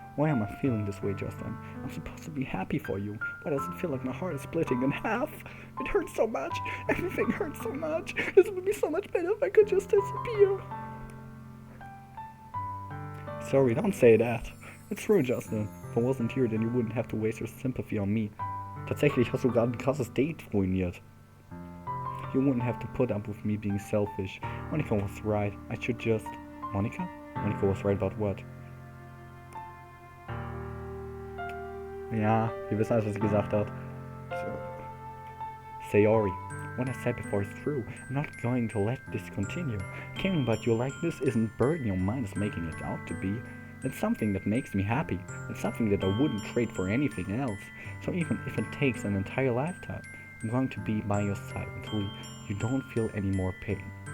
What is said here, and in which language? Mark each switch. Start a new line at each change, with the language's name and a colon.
English: Why am I feeling this way, Justin? I'm supposed to be happy for you. Why does it feel like my heart is splitting in half? It hurts so much. Everything hurts so much. This would be so much better if I could just disappear. Sorry, don't say that. It's true, Justin. If I wasn't here, then you wouldn't have to waste your sympathy on me.
German: Tatsächlich hast du gerade ein krasses Date ruiniert.
English: You wouldn't have to put up with me being selfish. Monica was right. I should just... Monica? Monica was right about what?
German: Ja, wir wissen alles, was sie gesagt hat.
English: Sayori, what I said before is true. I'm not going to let this continue. Caring about you like this isn't burden your mind is making it out to be. It's something that makes me happy. It's something that I wouldn't trade for anything else. So even if it takes an entire lifetime, I'm going to be by your side until you don't feel any more pain.